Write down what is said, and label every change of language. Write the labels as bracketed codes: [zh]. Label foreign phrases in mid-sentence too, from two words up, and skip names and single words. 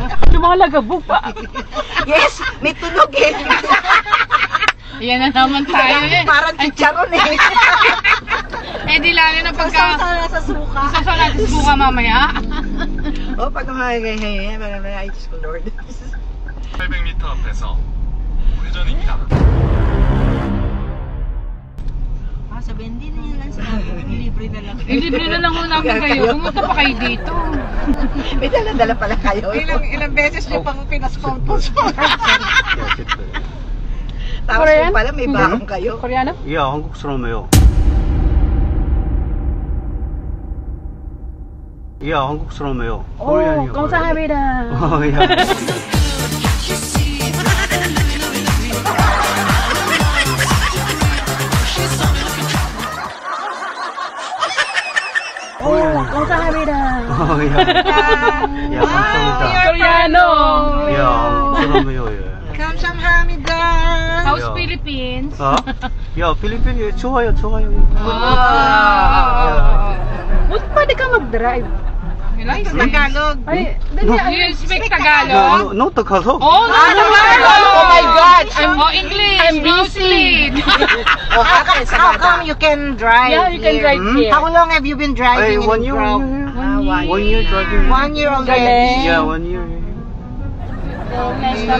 [tl] Lumalagabog pa. Yes, may tunog eh. Ayan na naman tayo eh. Parang chicharon eh. Eh di lalo na pagka... Sa suka. Isasaw natin suka mamaya. Pag ay, Diyos ko Lord. [ko] 800m 앞에서 우회전입니다. [tl] Sabihin, hindi na yan lang sinabi. Libre na lang. Libre na lang ho namin kayo. Pumunta pa kayo dito. May dala-dala pala kayo. Ilang beses niyo pang pinasponsor. Tapos Korean? yung pala may baong kayo. Koreano? [en] Yeah, [ko] 한국 사람이에요. Yeah, 한국 사람이에요. Korean이요. 감사합니다. [en] Oh, yeah. [ko] 감사합니다. [en] Oh, yeah. Yeah, 감사합니다. [tl] Koreano. [en] Yeah, [ko] 한국 사람이에요. Yeah. 감사합니다. [en] How's Yeah. Philippines? Yeah, [ko] 필리핀이 좋아요. [tl] Buti pwede ka mag-drive. Tagalog. Ay, [en] You speak Tagalog? No, Tagalog. Oh, no, Tagalog! Oh my God! English! I'm no busy. sleep. How come you can drive Yeah, you can here? drive here. How long have you been driving Ay, 1 year. in Grove? 1 year driving. 1 year already. [tl] Galing. [en] Yeah, 1 year. [tl] Nice na